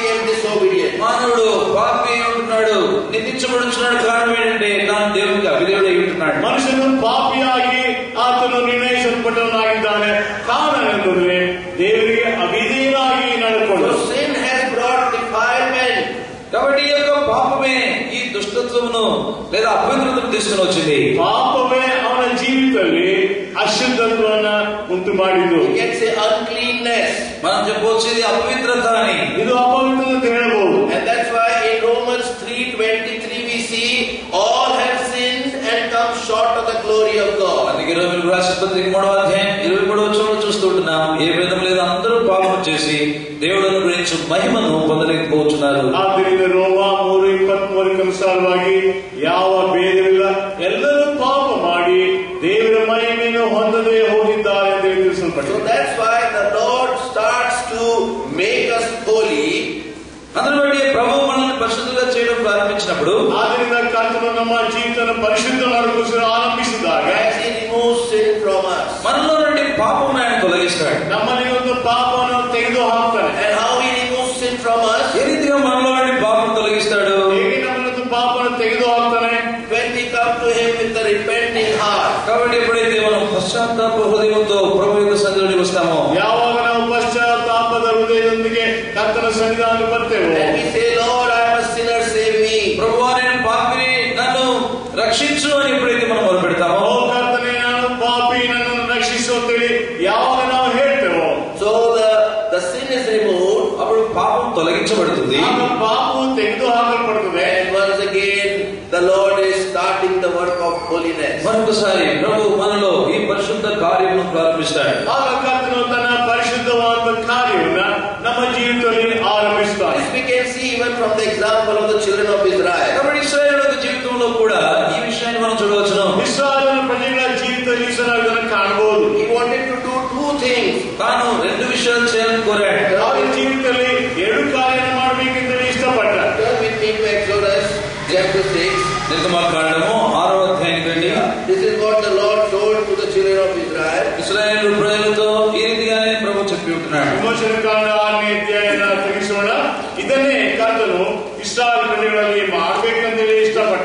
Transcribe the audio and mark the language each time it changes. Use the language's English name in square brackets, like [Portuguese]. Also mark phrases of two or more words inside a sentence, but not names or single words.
[English] disobedient. [Telugu] మానవుడు పాపి ఉంటున్నాడు, నిందించబడుచున్నాడు. కారణం ఏంటంటే తాను దేవునికి అవిధేయుడై ఉంటున్నాడు. [Kannada] ಮನುಷ್ಯನು ಪಾಪಿಯಾಗಿ ಆತನು ನಿರ್ಣಯಿಸಲ್ಪಟ್ಟವನಾಗಿದ್ದಾನೆ. ಕಾರಣವೆಂದರೆ ದೇವರಿಗೆ ಅವಿಧೇಯನಾಗಿ ನಡ್ಕೊಂಡು. [English] So sin has brought defilement. [Telugu] కాబట్టి ఈ యొక్క పాపమే ఈ దుష్టత్వమును లేదా అపవిత్రతను తీసుకుని వచ్చింది. [Kannada] ಪಾಪವೇ ಅವನ ಜೀವಿತದಲ್ಲಿ ಅಶುದ್ಧತ್ವವನ್ನ ಉಂಟು ಮಾಡಿದ್ದು. [English] You can say uncleanness. [Telugu] మనం చెప్పవచ్చు ఇది అపవిత్రత అని. [Kannada] ಇದು ಅಪವಿತ್ರತೆ ಅಂತ ಹೇಳಬಹುದು. [English] And that's why in Romans 3:23 we see all have sinned and come short of the glory of God. [Telugu] అందుకే రోమీయులకు రాసిన పత్రిక 3వ అధ్యాయం 23వ వచనంలో చూస్తుంటున్నాం. ఏ విధం లేదు, అందరూ పాపం చేసి దేవుడను గురించి మహిమను పొందలేకపోతున్నారు. [Kannada] ಆದ್ದರಿಂದ ರೋಮ 3:23 ಅನುಸಾರವಾಗಿ ಯಾವ ಭೇದವಿಲ್ಲ, ಎಲ್ಲರೂ ಪಾಪ ಮಾಡಿ ದೇವರ ಮಹಿಮೆಯನ್ನು ಹೊಂದದೆ ಹೋಗಿದ್ದಾರೆ ಎಂದು ತಿಳಿಸಲ್ಪಟ್ಟಿದೆ. [English] So that's why the Lord starts to make us holy. [Telugu] అందును బట్టి ప్రభువు మనల్ని పరిశుద్ధంగా చేయడం ప్రారంభించినప్పుడు, [Kannada] ಆದ್ದರಿಂದ ಕರ್ತನು ನಮ್ಮ ಜೀವಿತವನ್ನು ಪರಿಶುದ್ಧ ಮಾಡಲು ಆರಂಭಿಸಿದಾಗ [English] as He removes sin from us. [Telugu] మనలో నుండి పాపం ఆయన తొలగిస్తాడు. [Kannada] ನಮ್ಮಲ್ಲಿ ಒಂದು ಪಾಪವನ್ನು ತೆಗೆದು ಹಾಕ್ತಾನೆ. [English] And how He removes sin from us? [Telugu] ఏ రీతిగా మనలో నుండి పాపం తొలగిస్తాడు? [Kannada] ಹೇಗೆ ನಮ್ಮನ್ನು ಪಾಪವನ್ನು ತೆಗೆದು ಹಾಕ್ತಾನೆ? [English] When we come to Him with a repenting heart. [Telugu] కాబట్టి ఎప్పుడైతే మనం పశ్చాత్తాప హృదయంతో ప్రభు యొక్క సన్నిధిలోకి వస్తామో, [Kannada] ಯಾವಾಗ ನಾವು ಪಶ್ಚಾತ್ತಾಪದ ಹೃದಯದೊಂದಿಗೆ ಕರ್ತನ ಸನ್ನಿಧಾನಕ್ಕೆ ಬರ್ತೇವೆ, [English] And we say, Lord, I am a sinner, save me. [Telugu] ప్రభువా నేను పాపిని, నన్ను రక్షించు అని ఎప్పుడైతే మనం మొదలుపెడతామో, [Kannada] ಓ ಕರ್ತನೇ ನಾನು ಪಾಪಿ, ನನ್ನನ್ನು ರಕ್ಷಿಸು ಅಂತೇಳಿ ಯಾವಾಗ ನಾವು ಹೇಳ್ತೇವೋ, [English] So the sin is removed. [Telugu] అప్పుడు పాపం తొలగించబడుతుంది. [Kannada] ಆಗ ಪಾಪವು ತೆಗೆದು ಹಾಕಲ್ಪಡುತ್ತದೆ. [English] And once again, the Lord is starting the work of holiness. [Telugu] మరొకసారి ప్రభు మనలో ఈ పరిశుద్ధ కార్యమును ప్రారంభిస్తాడు. [Kannada] ಆಗ ಕರ್ತನು ತನ್ನ ಪರಿಶುದ್ಧವಾದ ಕಾರ್ಯವನ್ನ ನಮ್ಮ ಜೀವಿತದಲ್ಲಿ ಆರಂಭಿಸ್ತಾನೆ. [English] This we can see even from the example of the children of Israel. [Telugu] కాబట్టి ఇశ్రాయేలు జీవితంలో కూడా ఈ విషయాన్ని మనం చూడవచ్చును. [Kannada] ಇಸ್ರಾಯೇಲ್ ಪ್ರಜೆಗಳ ಜೀವಿತದಲ್ಲಿ ಇದನ್ನು ಕಾಣಬಹುದು. [English] He wanted to do two things. [Telugu] తాను రెండు విషయాలు చేయాలని కోరాడు. [Kannada] ಅವರ ಜೀವಿತದಲ್ಲಿ ಎರಡು ಕಾರ್ಯವನ್ನು ಮಾಡಬೇಕೆಂದು ಇಷ್ಟಪಟ್ಟ. [English] Turn with me to Exodus chapter 6. [Telugu] నిర్గమకాండము 6వ అధ్యాయానికి రండి. [English] This is what the Lord told to the children of Israel. [Telugu] ఇశ్రాయేలు ప్రజలతో ఈ రీతిగానే ప్రభు చెప్పి ఉంటున్నాడు. [Kannada] ವಿಮೋಚನಕಾಂಡ 6ನೇ ಅಧ್ಯಾಯನ ತೆಗೆಸೋಣ. ಇದನ್ನೇ ಕರ್ತನು ಇಸ್ರಾಯೇಲ್ ಪ್ರಜೆಗಳಲ್ಲಿ ಮಾಡಬೇಕೆಂದು ಇಷ್ಟಪಟ್ಟ.